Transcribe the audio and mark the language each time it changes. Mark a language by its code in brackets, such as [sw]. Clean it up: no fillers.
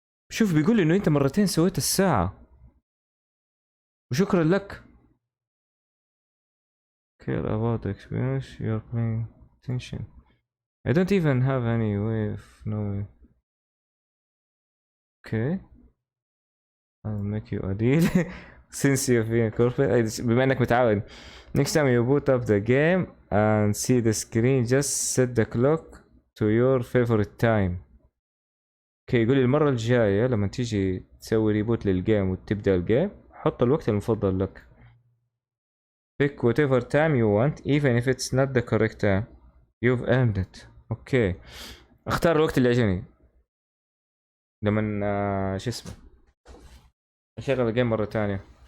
[ar] شوف بيقول لي انه انت مرتين سويت الساعة. وشكرا لك. [en] Care about the experience you're paying attention. I don't even have any way of knowing. Okay. I'll make you a deal. Since you've been incorporated. [ar] بما انك متعاون. [en] Next time you boot up the game and see the screen, just set the clock to your favorite time. [ar] اوكي يقول لي المرة الجاية لما تيجي تسوي ريبوت للجيم وتبدأ الجيم حط الوقت المفضل لك. [en] Pick whatever time you want even if it's not the correct time. You've earned it. [ar] اوكي. اختار الوقت اللي عجبني. لما شو اسمه اشغل الجيم مرة ثانية.